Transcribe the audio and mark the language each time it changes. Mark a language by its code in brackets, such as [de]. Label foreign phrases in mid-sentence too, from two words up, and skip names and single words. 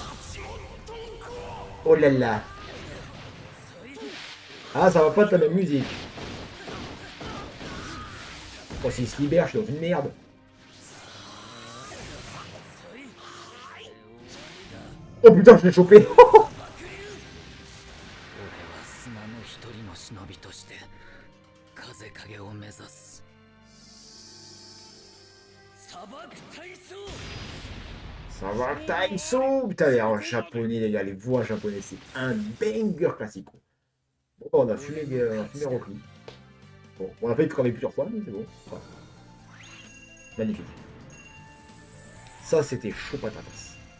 [fr] Oh là là. Ah, ça va pas être la même musique. Oh, s'il se libère, je suis dans une merde. Oh putain, je l'ai chopé. [ja] 砂の一人の忍びとして風影を目指す砂漠体操 [fr] Ça va, Taïso. Putain, les en japonais, les gars, les voix japonais, c'est un banger classique. Bon, on a fumé Rocky. Bon, on a failli crever plusieurs fois, mais c'est bon. Voilà. Magnifique. Ça, c'était chaud patatas.